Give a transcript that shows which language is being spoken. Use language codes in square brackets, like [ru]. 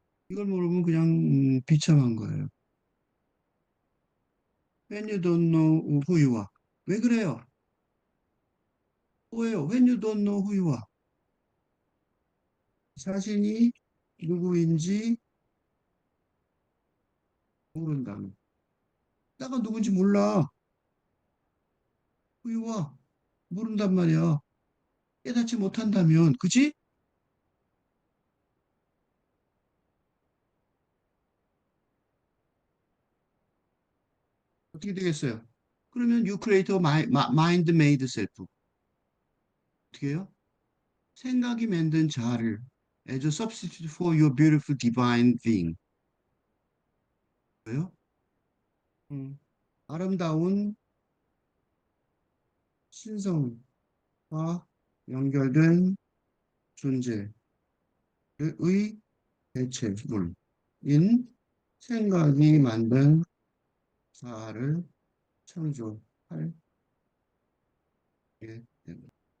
[ko] 이걸 모르면 그냥 비참한 거예요. [en] When you don't know who you are. [ko] 왜 그래요? 왜요? [en] When you don't know who you are. [ko] 자신이 누구인지 모른다면. 내가 누군지 몰라. [en] who you are. [ko] 모른단 말이야. 깨닫지 못한다면, 그지? 어떻게 되겠어요? 그러면 [en] you create a mind-made self. [ko] 어떻게 해요? 생각이 만든 자아를. [en] as a substitute for your beautiful divine being. [ko] 왜요? 음, 아름다운 신성과 연결된 존재의 대체물인 생각이 만든 자아를 창조할 게 됩니다.